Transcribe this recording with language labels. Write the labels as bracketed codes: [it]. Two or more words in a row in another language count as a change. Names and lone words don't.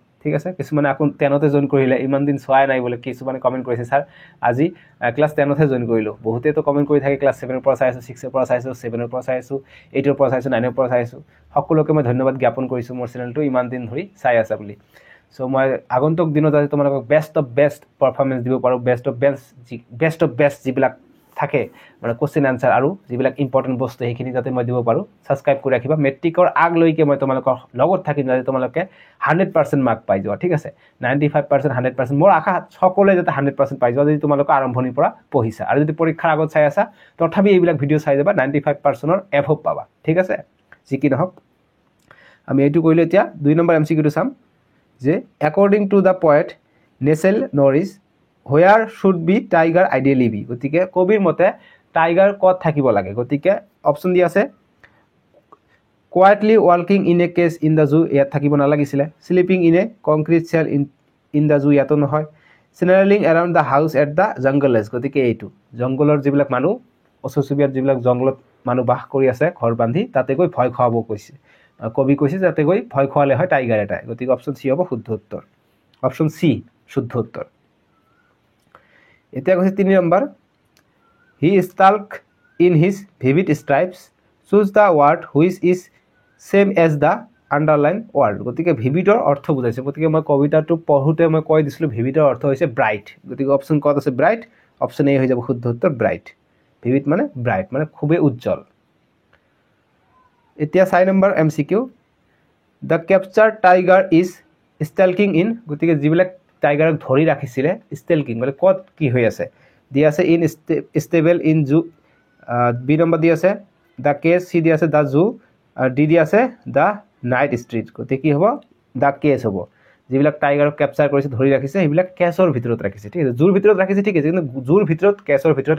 [as] ঠিক আছে কিছুমানে আকৌ 10তে জইন কৰিলে ইমান দিন চোৱাই নাই বলে কিছুমানে কমেন্ট কৰিছে স্যাৰ আজি ক্লাস 10তে জইন কৰিলো বহুতে তো কমেন্ট কৰি থাকে ক্লাস 7 ৰ পৰা চাইছো 6 ৰ পৰা চাইছো 7 ৰ পৰা চাইছো 8 ৰ পৰা চাইছো 9 ৰ পৰা চাইছো সকলোকে মই ধন্যবাদ জ্ঞাপন কৰিছো মোৰ চেনেলটো ইমান দিন ধৰি চাই আছা বুলি সো মই আগন্তুক দিনত যাতে তোমালোকক [en] best of best performance [as] দিব পাৰো [en] best of best [as] যিবিলাক থাকে মানে [en] question answer [as] আৰু যিবিলাক ইম্পৰ্টেন্ট বস্তু সেইখিনি যাতে মই দিব পাৰো সাবস্ক্রাইব কৰি ৰাখিবা মেট্ৰিকৰ আগলৈকে মই তোমালোকৰ লগত থাকিম যাতে তোমালোকে 100% মাৰ্ক পাই যোৱা ঠিক আছে 95% 100% মোৰ আশা সকলোৱে যাতে 100% পাই যোৱা যদি তোমালোক আৰম্ভণিৰ পৰা পঢ়িছা আৰু যদি পৰীক্ষাৰ আগত চাই আছা তথাপি এইবিলাক ভিডিও চাই যাবা 95% ৰ এভব পাবা ঠিক আছে যি কি নহওক আমি এইটো কৰিলে এতিয়া 2 নম্বৰ এমসিকিউটো চাম যে [en] according to the poet Nestle Norris where should be tiger ideally be [as] গতিকে কবিৰ মতে টাইগাৰ কত থাকিব লাগে গতিকে অপচন দি আছে [en] quietly walking in a cage in the zoo [as] ইয়াত থাকিব নালাগিছিল [en] sleeping in a concrete cell in the zoo [as] ইয়াতো নহয় [en] snarling around the house at the jungle edge [as] গতিকে এইটো জংগলৰ যিবিলাক মানুহ অসুবিধাৰ যিবিলাক জংগলত মানুহ বাস কৰি আছে ঘৰ বান্ধি তাতে গৈ ভয় খাব কৈছে কবি কৈছে যাতে গৈ ভয় খোৱালে হয় টাইগাৰ এটা গতিকে অপচন সি হ'ব শুদ্ধ উত্তৰ অপচন সি শুদ্ধ উত্তৰ এতিয়া কৈছে 3 নম্বৰ [en] he stalk in his vivid stripes choose the word which is same as the underline word [as] গতিকে vividৰ অৰ্থ বুজাইছে গতিকে মই কবিতাটো পঢ়ুতে মই কৈ দিছিলো vividৰ অৰ্থ হৈছে ব্ৰাইট গতিকে অপচন কত আছে ব্ৰাইট অপচন এ হৈ যাব শুদ্ধ উত্তৰ ব্ৰাইট vivid মানে ব্ৰাইট মানে খুবই উজ্জ্বল এতিয়া 4 নম্বৰ এমসিকিউ [en] the captured tiger is stalking in [as] গতিকে যিবিলাক টাইগাৰক ধৰি ৰাখিছিলে স্টেলকিং মানে কত কি হৈ আছে দি আছে [en] in stable in zoo [as] বি নম্বৰ দি আছে [en] the cage [as] সি দি আছে [en] the zoo [as] আৰু ডি দি আছে [en] the night street [as] গতিকে কি হ'ব [en] the cage [as] হ'ব যিবিলাক টাইগাৰক ক্যাপচাৰ কৰিছে ধৰি ৰাখিছে সেইবিলাক কেছৰ ভিতৰত ৰাখিছে ঠিক আছে জুৰ ভিতৰত ৰাখিছে ঠিক আছে কিন্তু জুৰ ভিতৰত কেছৰ ভিতৰত